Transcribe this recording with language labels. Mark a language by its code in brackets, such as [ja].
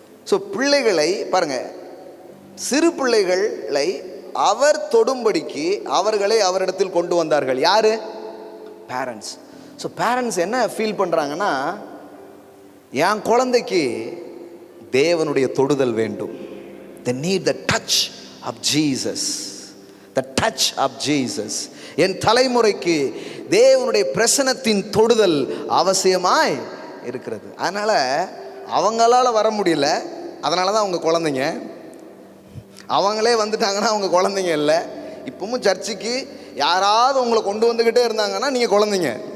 [ta] So பிள்ளைகளை பாருங்கள், சிறு பிள்ளைகளை அவர் தொடும்படிக்கு அவர்களை அவரிடத்தில் கொண்டு வந்தார்கள். யார்? பேரண்ட்ஸ். ஸோ பேரண்ட்ஸ் என்ன ஃபீல் பண்ணுறாங்கன்னா, என் குழந்தைக்கு தேவனுடைய தொடுதல் வேண்டும். [en] They need the touch of Jesus. The touch of Jesus. [ta] என் தலைமுறைக்கு தேவனுடைய பிரசன்னத்தின் தொடுதல் அவசியமாய் இருக்கிறது. அதனால் அவங்களால வர முடியல, அதனால தான் அவங்க குழந்தைங்க. அவங்களே வந்துட்டாங்கன்னா அவங்க குழந்தைங்க இல்லை. இப்பவும் சர்ச்சுக்கு யாராவது உங்களை கொண்டு வந்துக்கிட்டே இருந்தாங்கன்னா நீங்கள் குழந்தைங்க.